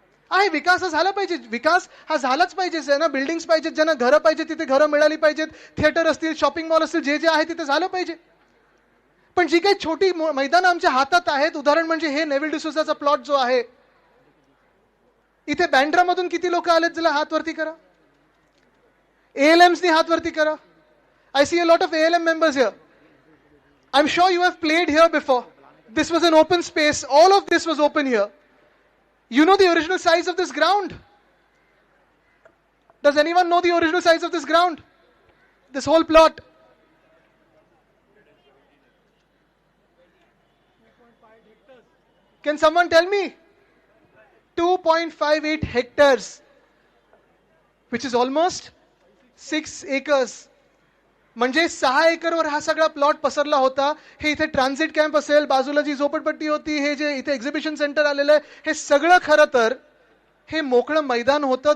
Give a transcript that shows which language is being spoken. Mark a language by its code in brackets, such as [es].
[mr] आहे विकास हा झाला पाहिजे, विकास हा झालाच पाहिजे. ज्यांना बिल्डिंग्स पाहिजेत, ज्यांना घरं पाहिजे तिथे घरं मिळाली पाहिजेत, थिएटर असतील, शॉपिंग मॉल असतील, जे जे आहे तिथे झालं पाहिजे. पण जी काही छोटी मैदानं आमच्या हातात आहेत, उदाहरण म्हणजे हे नेव्हिल डिसोजाचा प्लॉट जो आहे, इथे बँड्रामधून किती लोक आलेत, ज्याला हात वरती करा. ALMs ने हात वरती करा. [en] I see a lot of ALM members here. I'm sure you have played here before. This was an open space. All of this was open here. You know the original size of this ground? Does anyone know the original size of this ground? This whole plot. Can someone tell me? 2.58 hectares, which is almost 6 acres. [mr] म्हणजे 6 एकरवर हा सगळा plot पसरला होता. हे इथे transit camp असेल, बाजूला जी झोपडपट्टी होती, हे जे इथे एक्झिबिशन सेंटर आलेलं आहे, हे सगळं खरं तर हे मोकळं मैदान होतं.